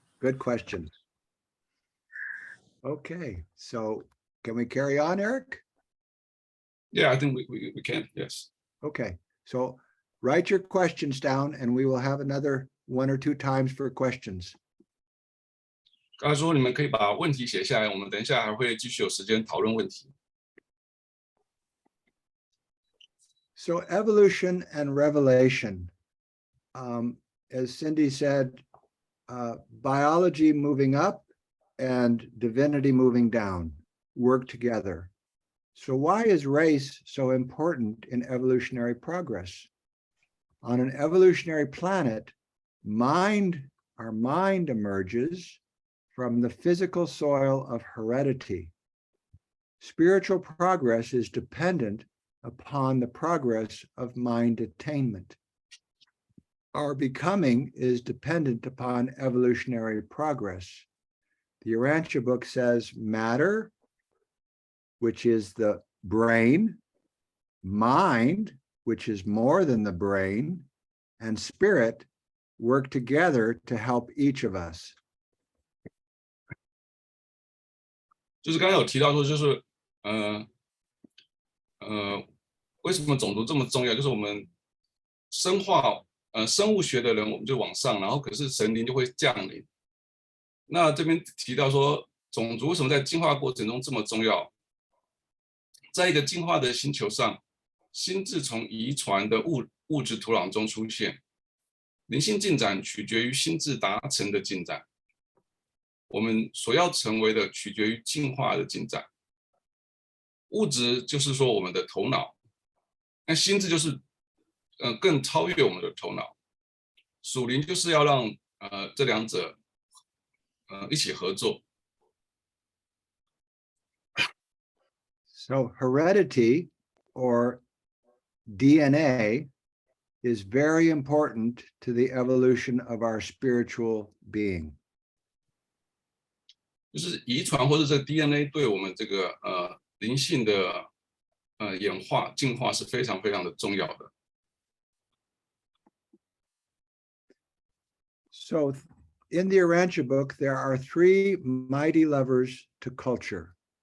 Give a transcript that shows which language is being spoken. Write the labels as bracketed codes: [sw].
[en] Good question. Okay, so can we carry on, Eric? Yeah, I think we can. Yes. Okay, so write your questions down and we will have another 1 or 2 times for questions. [zh] 刚才说你们可以把问题写下来，我们等一下还会继续有时间讨论问题。 [en] So evolution and revelation, as Cindy said, biology moving up and divinity moving down work together. So why is race so important in evolutionary progress? On an evolutionary planet, our mind emerges from the physical soil of heredity. Spiritual progress is dependent upon the progress of mind attainment. Our becoming is dependent upon evolutionary progress. The Urantia book says matter, which is the brain, mind, which is more than the brain, and spirit work together to help each of us. [zh] 就是刚才有提到说，就是为什么种族这么重要？就是我们生物学的人，我们就往上，然后可是神灵就会降临。那这边提到说，种族为什么在进化过程中这么重要？在一个进化的星球上，心智从遗传的物质土壤中出现，灵性进展取决于心智达成的进展。我们所要成为的取决于进化的进展。物质就是说我们的头脑，那心智就是更超越我们的头脑。属灵就是要让这两者一起合作。 [en] So heredity or DNA is very important to the evolution of our spiritual being. [zh] 就是遗传或者这 DNA 对我们这个灵性的演化进化是非常非常的重要的。 [en] So in the Urantia book, there are 3 mighty levers to culture.